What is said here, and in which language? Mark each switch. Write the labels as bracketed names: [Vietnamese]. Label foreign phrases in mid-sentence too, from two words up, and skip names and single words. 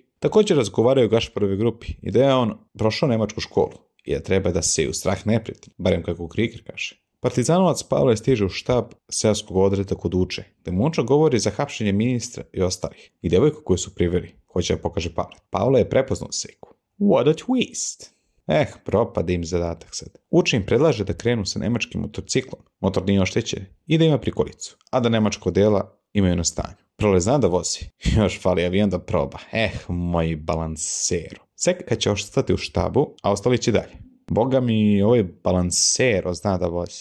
[Serbian] Također razgovaraju o Gašparovoj grupi i da je on prošao nemačku školu i da treba da se u strah neprijatelj, barem kako Krieger kaže. Partizanovac Pavle stiže u štab seoskog odreda kod uče, gde Munča govori za hapšenje ministra i ostalih i devojku koju su priveli, hoće da pokaže Pavle. Pavle je prepoznao Seku. [English] What a twist! [Serbian] Propada im zadatak sad. Uče im predlaže da krenu sa nemačkim motociklom, motor nije oštećen, i da ima prikolicu, a da nemačko dela imaju na stanju. Prole zna da vozi. Još fali avion da proba. Moj balansero. Seka će ostati u štabu, a ostali će dalje. Boga mi, ovaj balansero zna da vozi.